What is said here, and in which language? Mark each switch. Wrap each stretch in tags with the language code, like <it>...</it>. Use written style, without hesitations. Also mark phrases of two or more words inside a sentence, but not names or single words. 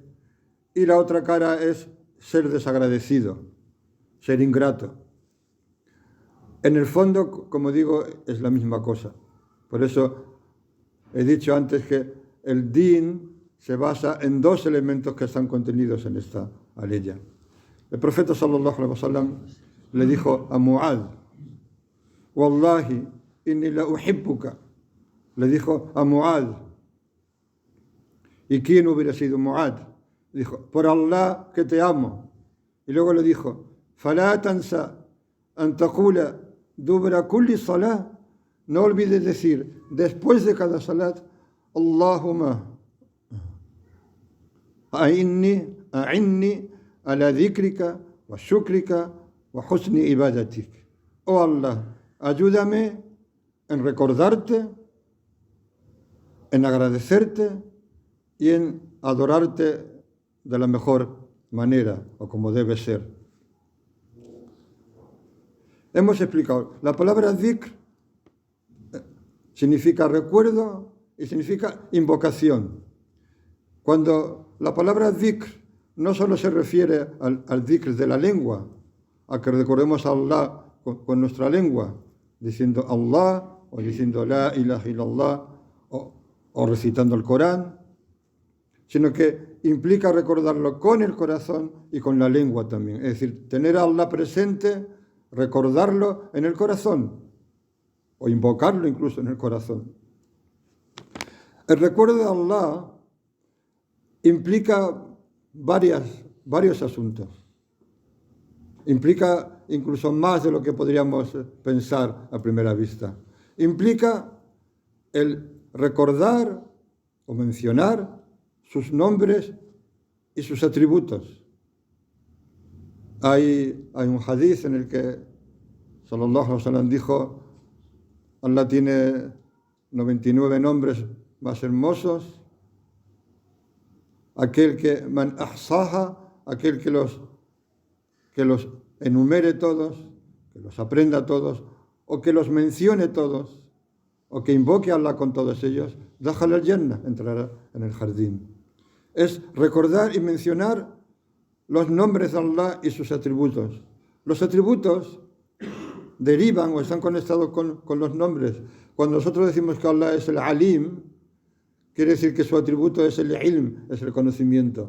<es>Y la otra cara es ser desagradecido, ser ingrato. En el fondo, como digo, es la misma cosa. Por eso he dicho antes que el din se basa en dos elementos que están contenidos en esta aleya. El profeta</es> <ar>صلى الله عليه وسلم</ar> <es>le dijo a Mu'adh,</es> <ar>والله إني لأحبك.</ar> <es>Le dijo a Mu'adh. ¿Y quién hubiera sido Mu'adh? Dijo, por Allah que te amo. Y luego le dijo,</es> <ar>فَلَا تَنْسَى أَن تَقُولَ دُبْرَ كُلِّ صَلَاةٍ.</ar> <es>No olvides decir, después de cada salat,</es> <ar>اللهم أعني على ذكرك وشكرك وحسن عبادتك.</ar> <es>Oh Allah, ayúdame en recordarte, en agradecerte y en adorarte de la mejor manera o como debe ser. Hemos explicado, la palabra dhikr significa recuerdo y significa invocación. Cuando la palabra dhikr no solo se refiere al dhikr de la lengua, a que recordemos a Allah con nuestra lengua, diciendo Allah o diciendo</es> <ar>لا إله إلا الله</ar> <es>o recitando el Corán, sino que implica recordarlo con el corazón y con la lengua también. Es decir, tener a Allah presente, recordarlo en el corazón o invocarlo incluso en el corazón. El recuerdo de Allah implica varios asuntos. Implica incluso más de lo que podríamos pensar a primera vista. Implica el recordar o mencionar sus nombres y sus atributos. Hay un hadith en el que</es> <ar>صلى الله عليه وسلم</ar> <es>dijo: Allah tiene 99 nombres más hermosos. Aquel que</es> <ar>من أحصاها,</ar> <es>aquel que los enumere todos, que los aprenda todos, o que los mencione todos, o que invoque a Allah con todos ellos,</es> <ar>دخل الجنة,</ar> <es>entrará en el jardín. Es recordar y mencionar los nombres de Allah y sus atributos. Los atributos derivan o están conectados con los nombres. Cuando nosotros decimos que Allah es el Alim, quiere decir que su atributo es el ilm, es el conocimiento.</es>